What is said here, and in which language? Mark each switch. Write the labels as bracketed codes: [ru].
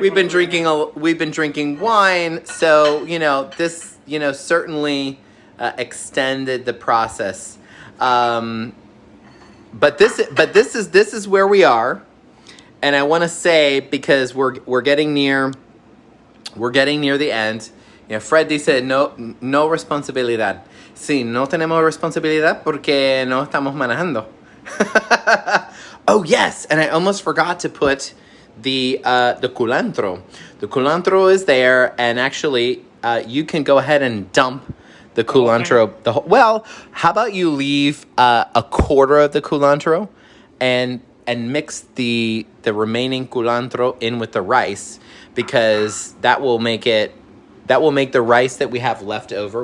[en] We've been drinking wine, so this certainly extended the process. But this is where we are, and I want to say, because we're getting near the end. [es] Fred dice no responsabilidad. Sí, no tenemos responsabilidad porque no estamos manejando. [en] Oh yes, and I almost forgot to put the culantro. The culantro is there, and actually, you can go ahead and dump the culantro. Well, how about you leave a quarter of the culantro, and mix the remaining culantro in with the rice, because that will make the rice that we have left over.